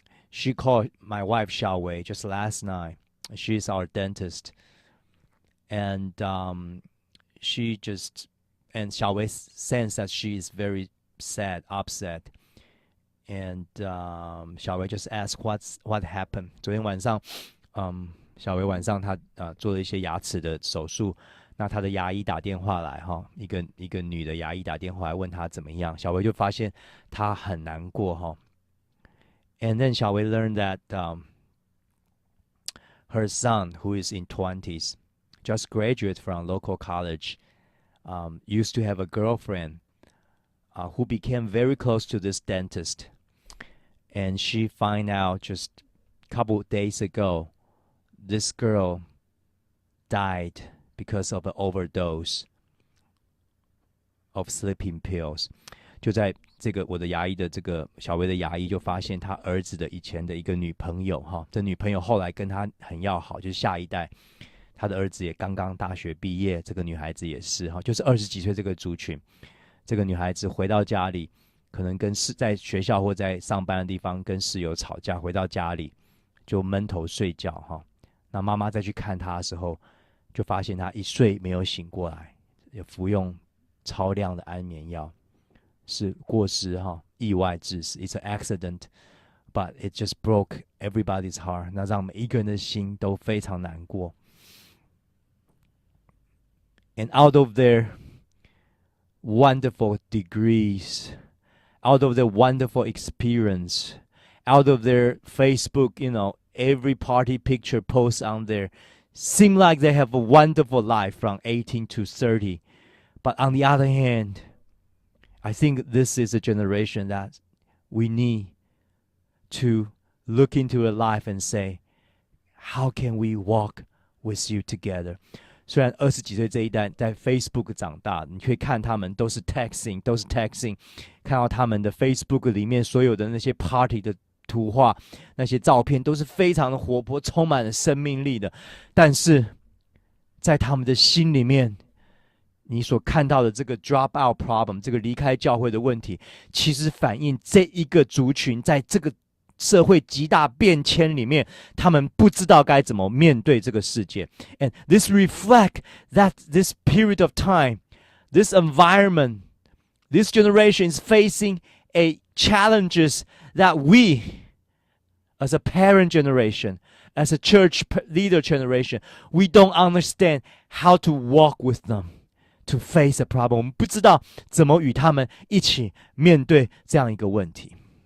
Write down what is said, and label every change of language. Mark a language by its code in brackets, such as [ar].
[en] She called my wife Xiaowei just last night. She's our dentist. And Xiaowei sensed that she is very sad, upset. And Xiaowei just asked what happened. [zh] 昨天晚上，小维晚上她做了一些牙齿的手术。那他的牙医打电话来一个女的牙医打电话来问他怎么样，小维就发现他很难过 [en] And then 小维 learned that her son, who is in 20s, just graduated from local college, used to have a girlfriend who became very close to this dentist, and she find out just a couple days ago, this girl died because of an overdose of sleeping pills. [zh] 就在这个我的牙医的这个小薇的牙医就发现他儿子的以前的一个女朋友哈，这女朋友后来跟他很要好，就是下一代，他的儿子也刚刚大学毕业，这个女孩子也是哈，就是20几岁这个族群，这个女孩子回到家里，可能在学校或在上班的地方跟室友吵架，回到家里就闷头睡觉哈，那妈妈再去看她的时候，就发现她一睡没有醒过来，也服用超量的安眠药。是过失哈，意外致死 [en] ，It's an accident, but it just broke everybody's heart。 [zh] 那让每一个人的心都非常难过。 [en] And out of their wonderful degrees, out of their wonderful experience, out of their Facebook, every party picture post on there, seem like they have a wonderful life from 18 to 30. But on the other hand,I think this is a generation that we need to look into their life and say, how can we walk with you together? [zh] 虽然20几岁这一代在 Facebook 长大，你可以看他们都是 texting， 看到他们的 Facebook 里面所有的那些 party 的图画，那些照片都是非常的活泼，充满了生命力的。但是在他们的心里面，你所看到的这个 [en] drop out problem， [zh] 这个离开教会的问题，其实反映这一个族群在这个社会极大变迁里面，他们不知道该怎么面对这个世界。 [en] And this reflect that this period of time, this environment, this generation is facing a challenges that we, as a parent generation, as a church leader generation, we don't understand how to walk with them.To face a problem， [zh] 我们不知道怎么与他们一起面对这样一个问题。